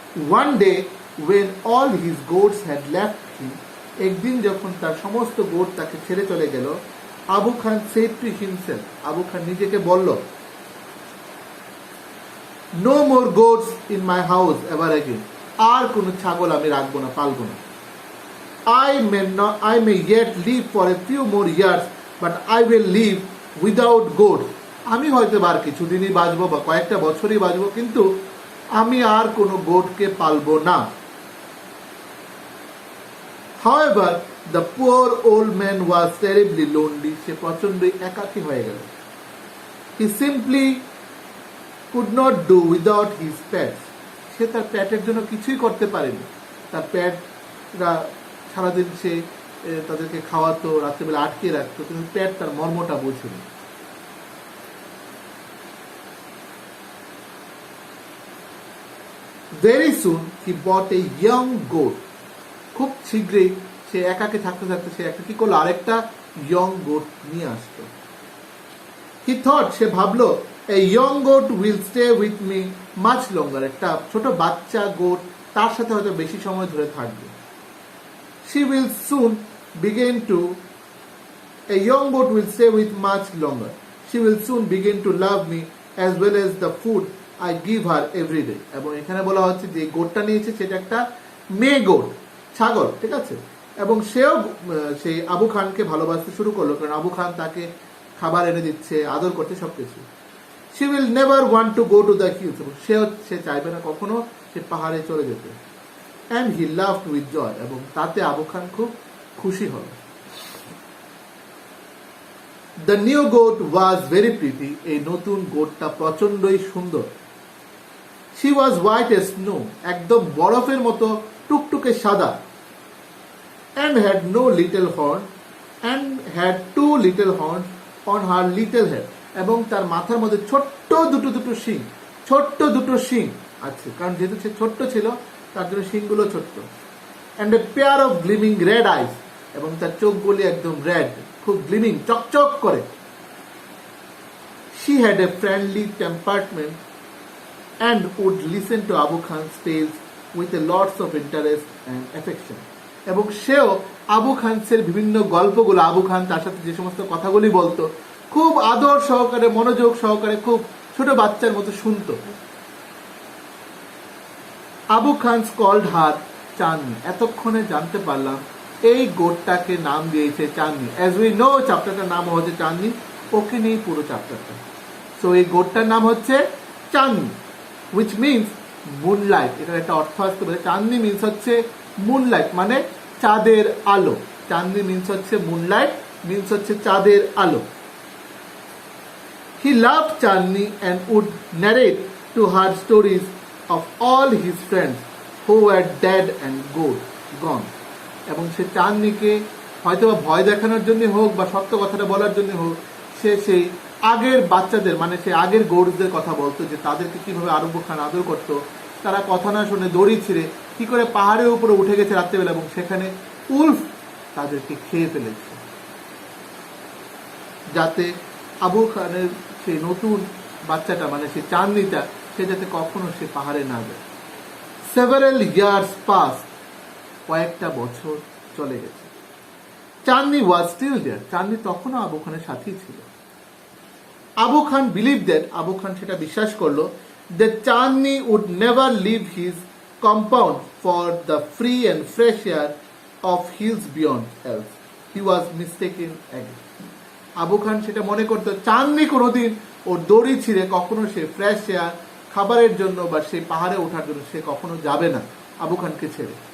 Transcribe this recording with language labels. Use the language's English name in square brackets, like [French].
[English] one day when all his goats had left him, [Bangla] একদিন যখন তার সমস্ত গোট তাকে ছেড়ে চলে গেল, [English] Abu Khan said to himself, [Bangla] আবু খান নিজেকে বলল, [English] no more goats in my house ever again, [Bangla] আর কোনো ছাগল আমি রাখবো না, পালবো না। [English] I may yet live for a few more years, but I will live without goats. [Bangla] আমি হয়তো আর কিছুদিনই বাঁচবো বা কয়েকটা বছরই বাঁচবো, কিন্তু আমি আর কোনো গোটকে পালবো না। [English] However, the poor old man was terribly lonely. [Bangla] সে প্রচন্ডই একাকী হয়ে গেল। [English] He simply could not do without his pets. [Bangla] সে তার প্যাটের জন্য কিছুই করতে পারেনি। তার প্যাটরা সারাদিন সে তাদেরকে খাওয়াতো, রাত্রেবেলা আটকে রাখতো, কিন্তু প্যাট তার মর্মটা বোঝেনি। [English] Very soon he bought a young goat. [Bangla] খুব শীঘ্রই সে একাকে থাকতে থাকতে সে একটা কি করলো, আরেকটা ইয়ং গোট নিয়ে আসতো। [English] He thought, [Bangla] সে ভাবলো, [English] a young goat will stay with me much longer. [Bangla] একটা ছোট বাচ্চা গোট তার সাথে হয়তো বেশি সময় ধরে থাকবে। [English] She will soon begin to, a young goat will stay with much longer. She will soon begin to love me as well as the food I give her every day. [Bangla] এবং এখানে বলা হচ্ছে যে গোটটা নিয়েছে সেটা একটা মেয়ে গোট, ছাগল, ঠিক আছে। এবং সেও সেই আবু খানকে ভালোবাসতে শুরু করলো, কারণ আবু খান তাকে খাবার এনে দিচ্ছে, আদর করতে, সবকিছু। [English] She will never want to go to the hills. [Bangla] এবং সে চাইবে না কখনো সে পাহাড়ে চলে যেতে। [English] And he laughed with joy. [Bangla] এবং তাতে আবু খান খুব খুশি হল। [English] The new goat was very pretty. [Bangla] এই নতুন গোটটা প্রচন্ডই সুন্দর। [English] She was white as snow. [Bangla] একদম বরফের মতো টুকটুকে সাদা। [English] And had no little horn, and had two little horns on her little head. [Bangla] এবং তার মাথার মধ্যে ছোট্ট দুটো শিং, ছোট্ট দুটো শিং আছে, কারণ যেহেতু সে ছোট্ট ছিল তার জন্য শিংগুলো ছোট্ট। [English] And a pair of gleaming red eyes. [Bangla] এবং তার চোখগুলি একদম রেড, খুব গ্লিমিং, চকচক করে। [English] She had a friendly temperament and would listen to Abu Khan's tales with a lots of interest and affection. [Bangla] এবং সেও আবু খানের বিভিন্ন গল্পগুলো, আবু খান তার সাথে যে সমস্ত কথাগুলি বলতো, খুব আদর সহকারে, মনোযোগ সহকারে, খুব ছোট বাচ্চার মতো শুনতো। আবু খান [English] called her [Bangla] চাঁদনি। এতক্ষণে জানতে পারলাম এই গোটটাকে নাম দিয়েছে চাঁদনি। [English] as we know, [Bangla] চ্যাপ্টারটার নাম হচ্ছে চাঁদনি, ওকে নেই পুরো চ্যাপ্টারটা। সো এই গোটটার নাম হচ্ছে চাঁদনি, [English] which means [Bangla] মুনলাইট। এটার একটা অর্থ আসতে পারে, চাঁদনি মিনস হচ্ছে মুনলাইট, মানে চাঁদের আলো। চাঁদনি মিনস হচ্ছে মুনলাইট, মিনস হচ্ছে চাঁদের আলো। [English] He loved Chandni and would narrate to her stories of all his friends who were dead and gone. [Bangla] এবং সে চাঁদনিকে হয়তো ভয় দেখানোর জন্য হোক বা সত্য কথাটা বলার জন্য হোক, সে সেই আগের বাচ্চাদের, মানে সে আগের গৌরদের কথা বলতো, যে তাদেরকে কিভাবে আবু খান আদর করতো। তারা কথা না শুনে দড়ি ছিঁড়ে কি করে পাহাড়ের উপরে উঠে গেছে রাত্রেবেলা, এবং সেখানে উল্ফ তাদেরকে খেয়ে ফেলেছে, যাতে আবু খানের সেই নতুন বাচ্চাটা, মানে সেই চাঁদনিটা, সে যাতে কখনো সে পাহাড়ে না যায়। [English] several years passed, [Bangla] কয়েকটা বছর চলে গেছে। চাঁদনি [English] was still there, [Bangla] চাঁদনি তখনও আবু খানের সাথেই ছিল। [English] Abu Khan believe that, [Bangla] আবু খান সেটা বিশ্বাস করলো, [English] that Chandni would never leave his compound for the free and fresh air of hills beyond, else he was mistaken again. [Bangla] Abu খান সেটা মনে করতো চাঁদনি কোনোদিন ওর দড়ি ছিঁড়ে কখনো সে ফ্রেশ এয়ার খাবারের জন্য বা সেই পাহাড়ে ওঠার জন্য সে কখনো যাবে না আবু খানকে ছেড়ে।